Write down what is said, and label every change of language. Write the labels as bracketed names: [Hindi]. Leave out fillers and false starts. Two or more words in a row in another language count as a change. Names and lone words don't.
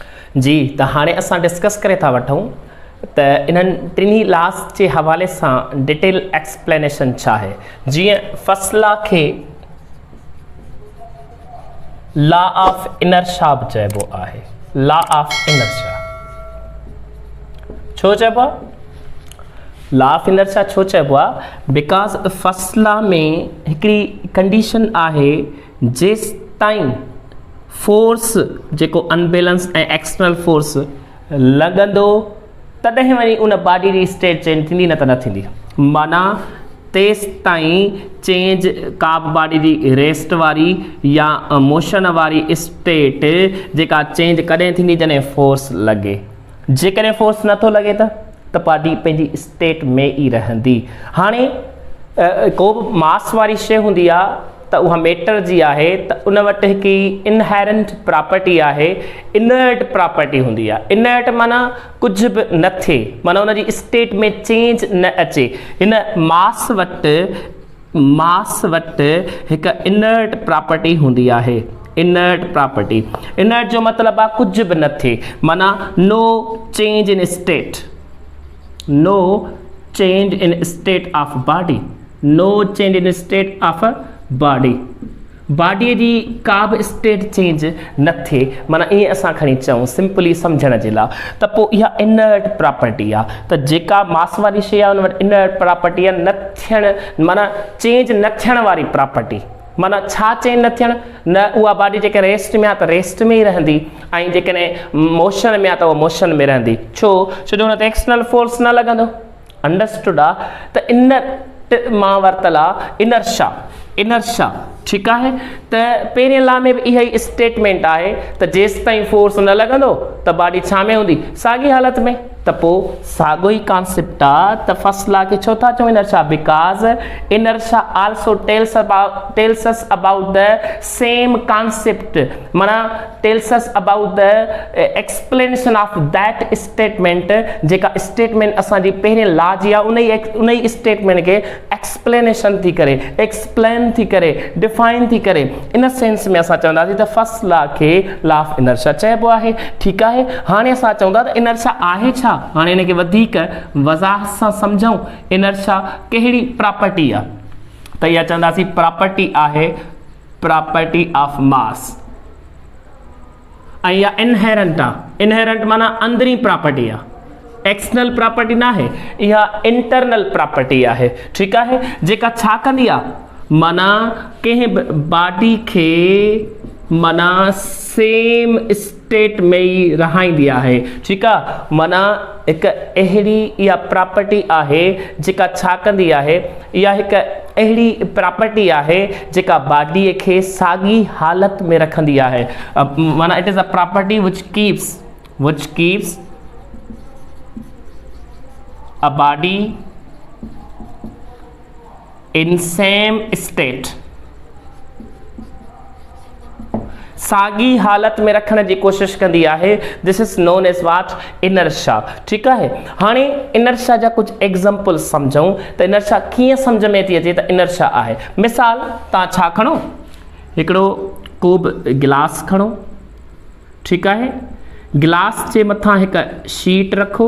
[Sindhi] जी त हाणे असां डिस्कस करे था वठूं त इन्हनि टिनी लॉस जे हवाले सां [English] detail explanation [Sindhi] छा आहे। जीअं [English] first law [Sindhi] खे [English] law of inertia [Sindhi] बि चइबो आहे। [English] law of inertia [Sindhi] छो चइबो आहे? [English] law of inertia [Sindhi] छो चइबो आहे? बिकॉज [English] first law [Sindhi] में हिकिड़ी कंडीशन आहे जेसि ताईं फोर्स जेको अनबैलेंस ऐं [English] external force [Sindhi] लॻंदो तॾहिं वञी उन बॉडी जी [English] state change [Sindhi] थींदी, न त न थींदी। माना तेसि ताईं चेंज का बि बॉडी जी रेस्ट वारी या मोशन वारी स्टेट जेका चेंज कॾहिं थींदी जॾहिं फोर्स लॻे। जेकॾहिं फोर्स नथो लॻे त बॉडी पंहिंजी स्टेट में ई रहंदी। हाणे को बि मास वारी शइ हूंदी आहे त उहा मैटर जी आहे त उन वटि हिकु [English] inherent property [Sindhi] आहे, [English] inert property [Sindhi] हूंदी आहे। इनर्ट माना कुझु बि न थिए, माना उनजी स्टेट में चेंज न अचे। हिन मास वटि हिकु [English] inert property [Sindhi] हूंदी आहे। [English] inert property, [Sindhi] इनर्ट जो मतिलबु आहे कुझु बि न थिए, माना [English] no change in state, no change in state of body, no change in state of body. [Sindhi] बॉडीअ जी का बि [English] state change [Sindhi] न थिए, माना ईअं असां खणी चऊं सिंपली सम्झण जे लाइ त पोइ इहा [English] inert property [Sindhi] आहे। त जेका मास वारी शइ आहे उन वटि [English] inert property [Sindhi] आहे, न थियण माना चेंज न थियण वारी प्रॉपर्टी। माना छा चेंज न थियण? न उहा बॉडी जेके रेस्ट में आहे त रेस्ट में ई रहंदी, ऐं जेकॾहिं मोशन में आहे त उहा मोशन में रहंदी। छो जो हुन ते [English] external force [Sindhi] न लॻंदो। अंडरस्टूड आहे? त इनर्ट मां वरितल आहे इनर्शिया। इनर्शिया ठीकु आहे। त पहिरें लॉ में बि इहा ई स्टेटमेंट आहे त जेसि ताईं फोर्स न लॻंदो त बॉडी छा में हूंदी? साॻी हालत में। त पोइ साॻियो ई कॉन्सेप्ट आहे त [English] first law [Sindhi] खे छो था चऊं इनर्शिया? [English] because inertia also tells us about the same concept, माना tells us about the explanation of that statement. [Sindhi] जेका स्टेटमेंट असांजी पहिरें लॉ जी आहे उन ई स्टेटमेंट खे एक्सप्लेनेशन थी करे, एक्सप्लेन थी करे, डिफाइन थी करे। [English] in sense [Sindhi] में असां चवंदासीं त [English] first law [Sindhi] खे [English] law of inertia [Sindhi] चइबो आहे। ठीकु आहे। हाणे असां चवंदा त इनर्शिया आहे छा? हाणे हिनखे वधीक वज़ाहत सां सम्झूं। इनर्शिया कहिड़ी प्रॉपर्टी आहे? त इहा चवंदासीं प्रॉपर्टी आहे [English] property of mass, [Sindhi] ऐं इहा इनहेरेंट आहे। इनहेरेंट माना अंदरी प्रॉपर्टी आहे, [English] external property [Sindhi] न आहे, इहा [English] internal property [Sindhi] आहे। ठीकु आहे। जेका छा कंदी आहे? माना कंहिं बॉडी खे माना [English] same state [Sindhi] में ई रहाईंदी आहे। ठीकु आहे। माना हिकु अहिड़ी इहा प्रॉपर्टी आहे जेका छा कंदी आहे? इहा हिकु अहिड़ी प्रॉपर्टी आहे जेका बॉडीअ खे साॻी हालत में रखंदी आहे। [English] माना it is a property which keeps a body in same state, [Sindhi] साॻी हालत में रखण जी कोशिश कंदी आहे। [English] This is known as what? Inertia. [Sindhi] ठीकु आहे। हाणे इनर्शिया जा कुझु एग्जाम्पल सम्झूं त इनर्शिया कीअं सम्झ में थी अचे त इनर्शिया आहे। मिसाल तव्हां छा खणो? हिकिड़ो को बि गिलास खणो। ठीकु आहे। गिलास जे मथां हिकु शीट रखो।